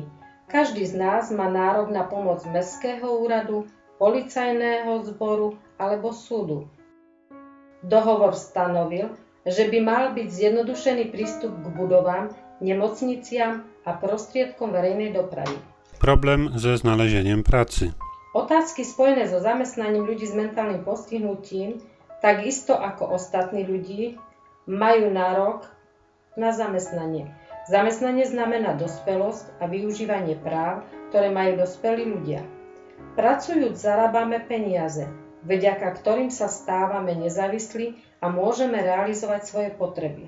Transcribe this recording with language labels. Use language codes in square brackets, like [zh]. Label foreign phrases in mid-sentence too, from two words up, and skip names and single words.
[sk] Každý z nás má nárok na pomoc mestského úradu, policajného zboru alebo súdu. Dohovor stanovil, že by mal byť zjednodušený prístup k budovám, nemocniciam a prostriedkom verejnej dopravy. [pl] Problem ze znalezieniem pracy. [sk] Otázky spojené so zamestnaním ľudí s mentálnym postihnutím, takisto ako ostatní ľudí, majú nárok na zamestnanie. Zamestnanie znamená dospelosť a využívanie práv, ktoré majú dospelí ľudia. Pracujúc zarábame peniaze, vďaka ktorým sa stávame nezávislí a môžeme realizovať svoje potreby.